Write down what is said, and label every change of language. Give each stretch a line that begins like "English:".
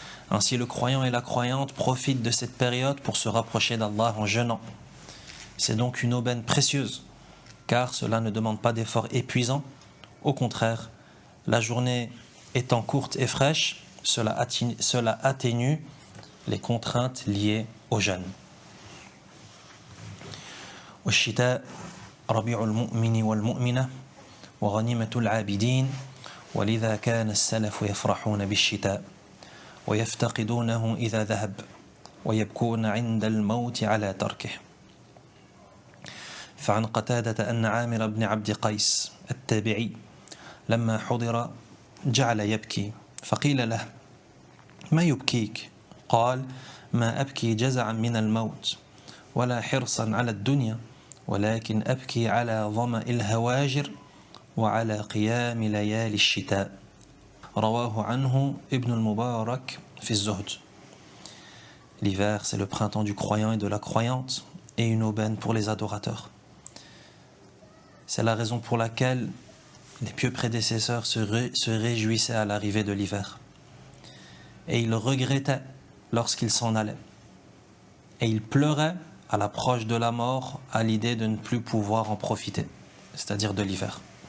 French: Ainsi, le croyant et la croyante profitent de cette période pour se rapprocher d'Allah en jeûnant. C'est donc une aubaine précieuse, car cela ne demande pas d'efforts épuisants. Au contraire, la journée étant courte et fraîche, cela atténue les contraintes liées au jeûne.
Arabic: والشتاء ربيع المؤمن والمؤمنة وغنيمة العابدين ولذا كان السلف يفرحون بالشتاء ويفتقدونه إذا ذهب ويبكون عند الموت على تركه. فعن قتادة أن عامر بن عبد قيس التابعي لما حضر جعل يبكي فقيل له ما يبكيك؟ قال ما أبكي جزعا من الموت ولا حرصا على الدنيا ولكن أبكي على ظمأ الهواجر وعلى قيام ليالي الشتاء رواه عنه ابن المبارك في الزهد.
French: L'hiver, c'est le printemps du croyant et de la croyante, et une aubaine pour les adorateurs. C'est la raison pour laquelle les pieux prédécesseurs se réjouissaient à l'arrivée de l'hiver. Et ils regrettaient lorsqu'ils s'en allaient. Et ils pleuraient à l'approche de la mort à l'idée de ne plus pouvoir en profiter, c'est-à-dire de l'hiver.